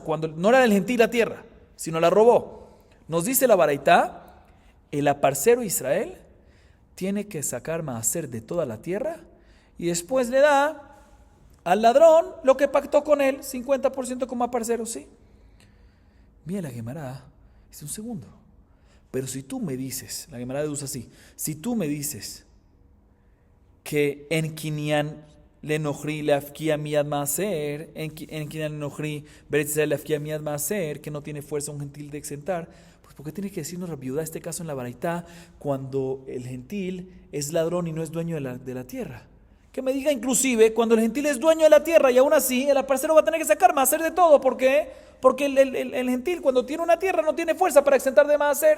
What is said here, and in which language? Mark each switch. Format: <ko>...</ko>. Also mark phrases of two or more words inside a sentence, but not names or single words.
<es>Cuando no era del gentil la tierra, sino la robó. Nos dice la Baraita, el parcero Israel tiene que sacar maaser de toda la tierra y después le da al ladrón lo que pactó con él, 50% como parcero, ¿sí? Bien, la Gemara dice un segundo. Pero si tú me dices, la Gemara deduce así, si tú me dices que</es> <he>אין קנין לנכרי להפקיע מידי מעשר, אין קנין לנכרי בארץ ישראל להפקיע מידי מעשר,</he> <es>que no tiene fuerza un gentil de exentar, pues ¿por qué tiene que decirnos Rabbi Yehuda este caso en la Baraita cuando el gentil es ladrón y no es dueño de la tierra? Que me diga inclusive cuando el gentil es dueño de la tierra y aún así el parcero va a tener que sacar maaser de todo. ¿Por qué? Porque el gentil cuando tiene una tierra no tiene fuerza para exentar de maaser.</es>